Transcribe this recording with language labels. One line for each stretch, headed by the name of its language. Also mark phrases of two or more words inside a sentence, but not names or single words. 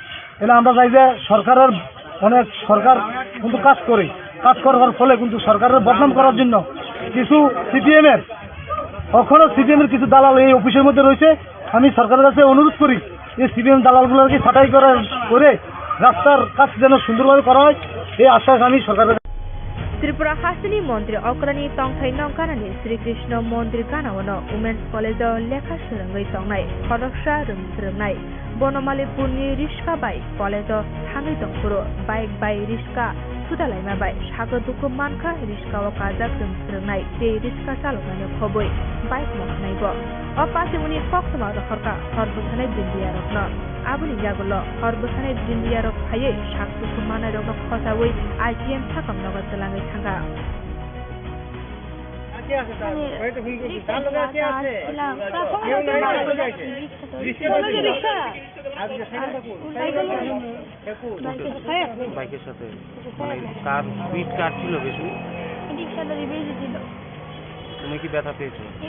Bangla: এলে আমরা চাই যে সরকারের সরকার কিন্তু কাজ করার ফলে কিন্তু সরকারের বদনাম করার জন্য কিছু সিপিএমের কিছু দালাল এই অফিসের মধ্যে রয়েছে। আমি সরকারের কাছে অনুরোধ করি এই সিপিএম দালালগুলোকে ছাঁটাই করে রাস্তার কাজ যেন সুন্দরভাবে করা হয়, এই আশ্বাস আমি সরকারের।
Kok Borok: त्रिपुरा हासिनी मन्त्री अक्रानी तंथाइ नंखानानि श्रीकृष्ण मन्दिर गानावनो वुमेन्स कलेजाव लेखा सोलोंङै तंनाय खरगसा रोंनाय बनमालीपुरनि रिस्का बाइक कलेजाव थाङै दंफोरो बाइक बाय रिस्का सुदालायमा बाय सागो दुखु मानखा रिस्काव काजाक रोंनाय ते रिस्का चालकनानै खबै बाइक मखनायबो अपासिमुनि कक्तमा रखरका हरबसानाय बिन्दियारकनो आबुनि जागुलो हरबसानाय बिन्दियारक फायै सागदुखु मानाय रकनो खसावै आइटिएम थाकम नगद चलाङै थांगा
Bangla: বাইকের সাথে মানে কার স্পিড কার ছিল বেশি? তুমি কি ব্যথা পেয়েছো?